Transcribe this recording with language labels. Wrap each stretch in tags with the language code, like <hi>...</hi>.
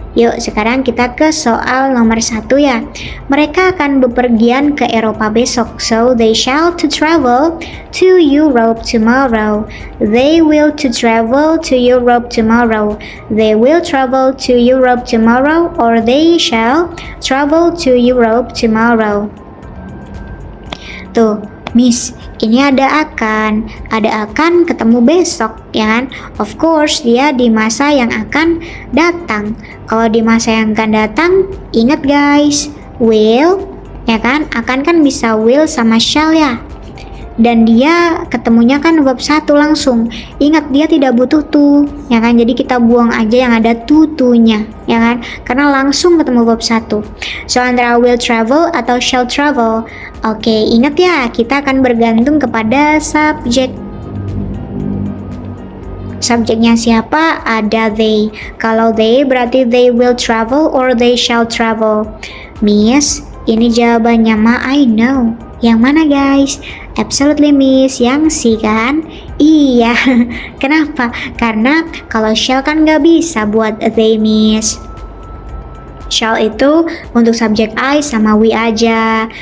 <id>Yuk sekarang kita ke soal nomor 1 ya. Mereka akan bepergian ke Eropa besok.</id> <en>So they shall to travel to Europe tomorrow. They will to travel to Europe tomorrow. They will travel to Europe tomorrow, or they shall travel to Europe tomorrow.</en> <id>Tuh, Miss, ini ada akan ketemu besok, ya kan?</id> <en>Of course,</en> <id>dia di masa yang akan datang. Kalau di masa yang akan datang, ingat guys, will, ya kan? Akan kan bisa will sama shall ya. Dan dia ketemunya kan verb 1 langsung. Ingat, dia tidak butuh to, ya kan? Jadi kita buang aja yang ada to-nya, ya kan? Karena langsung ketemu verb 1. So antara will travel atau shall travel. Oke, ingat ya, kita akan bergantung kepada subjek. Subjeknya siapa? Ada they.</id> <en>Kalau they berarti they will travel or they shall travel.</en> <id>Miss, ini jawabannya ma,</id> <en>I know.</en> <id>Yang mana guys? Absolutely Miss, yang C kan? Iya. Kenapa? Karena kalau shall kan nggak bisa buat they Miss. Shall itu untuk subjek I sama we aja.</id>